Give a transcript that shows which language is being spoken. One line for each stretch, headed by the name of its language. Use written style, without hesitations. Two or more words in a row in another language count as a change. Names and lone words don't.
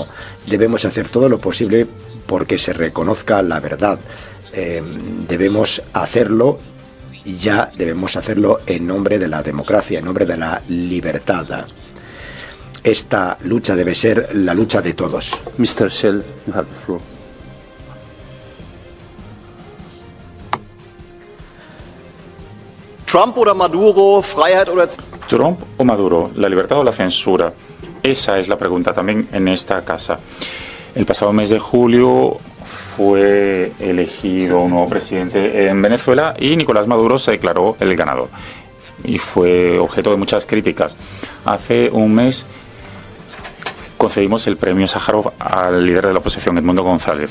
Spanish: Debemos hacer todo lo posible porque se reconozca la verdad. Debemos hacerlo en nombre de la democracia, en nombre de la libertad. Esta lucha debe ser la lucha de todos.
English: Mr. Shell, you have the floor.
German: Trump oder Maduro, Freiheit oder...
Spanish: Trump o Maduro, la libertad o la censura. Esa es la pregunta también en esta casa. El pasado mes de julio fue elegido un nuevo presidente en Venezuela y Nicolás Maduro se declaró el ganador. Y fue objeto de muchas críticas. Hace un mes concedimos el premio Sájarov al líder de la oposición, Edmundo González.